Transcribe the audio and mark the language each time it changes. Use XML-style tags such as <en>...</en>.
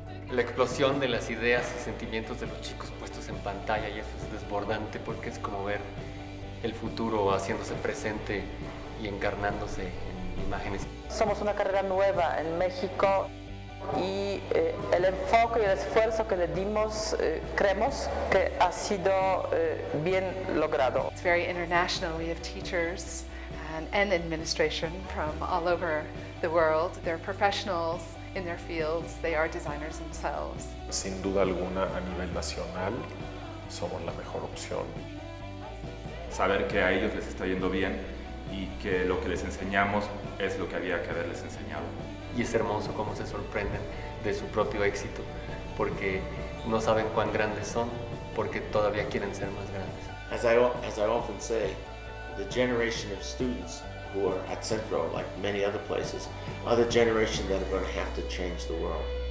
<es>La explosión de las ideas y sentimientos de los chicos puestos en pantalla, y eso es desbordante porque es como ver el futuro haciéndose presente y encarnándose en imágenes. Somos una carrera nueva en México y el enfoque y el esfuerzo que le dimos creemos que ha sido bien logrado.</es> <en>It's very international. We have teachers and administration from all over the world. They're professionals in their fields. They are designers themselves.</en> <es>Sin duda alguna, a nivel nacional, somos la mejor opción. Saber que a ellos les está yendo bien y que lo que les enseñamos es lo que había que haberles enseñado. Y es hermoso cómo se sorprenden de su propio éxito, porque no saben cuán grandes son, porque todavía quieren ser más grandes.</es> <en>As I often say, the generation of students who are at Centro, like many other places, are the generation that are going to have to change the world.</en>